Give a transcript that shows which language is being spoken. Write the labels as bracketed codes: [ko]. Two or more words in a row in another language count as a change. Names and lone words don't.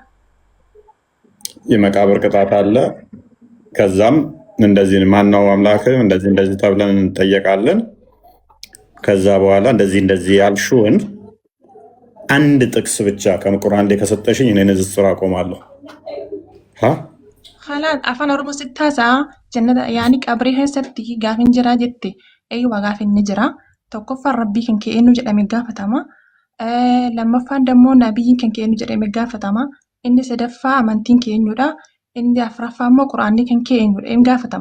[am] የመቃብር ቅጣት አለ። ከዛም እንደዚህ ማነው አምላክ እንደዚህ ተብለን እንጠየቃለን። ከዛ በኋላ እንደዚህ ያልሽውን አንድ ጥቅስ ብቻ ከቁርአን ላይ ከሰጠሽኝ እኔ ንዝስ ስራ ቆማለሁ። [om] خلاص afaan oromoo sittaasa jannata yaani qabrii keessatti gaafin jira jette eeywa gaafin ni jira. Tokkoffaan rabbii kan kee eenyu jedhame gaafatama. Lammaffaan dammoo nabiyyiin kan kee eenyu jedhame gaafatama. Inni sadaffaa amantiin kee eenyudha. Inni afuraffaa immoo quraanni kan kee eenyudha inni gaafatama.